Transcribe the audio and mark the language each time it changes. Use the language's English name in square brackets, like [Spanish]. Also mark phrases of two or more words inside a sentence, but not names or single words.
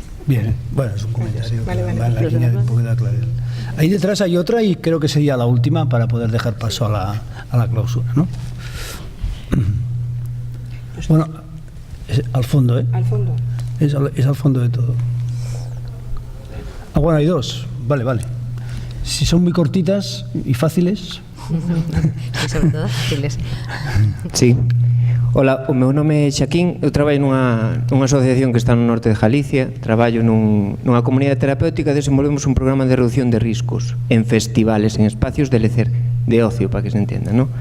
[Spanish] Bien, bueno, es un comentario que va en la línea de un poco de aclarar. Ahí detrás hay otra y creo que sería la última para poder dejar paso a la clausura, ¿no? Bueno, es al fondo, ¿eh? Al fondo. Es al fondo de todo. Ah, bueno, hay dos. Vale. Si son muy cortitas y fáciles. E sobre todo fáciles. Sí. [Galician] Hola, o meu nome é Xaquín, eu traballo nunha asociación que está no norte de Galicia, traballo nunha comunidade terapéutica, desenvolvemos un programa de reducción de riscos en festivales, en espacios de lecer, de ocio, para que se entenda, ¿no?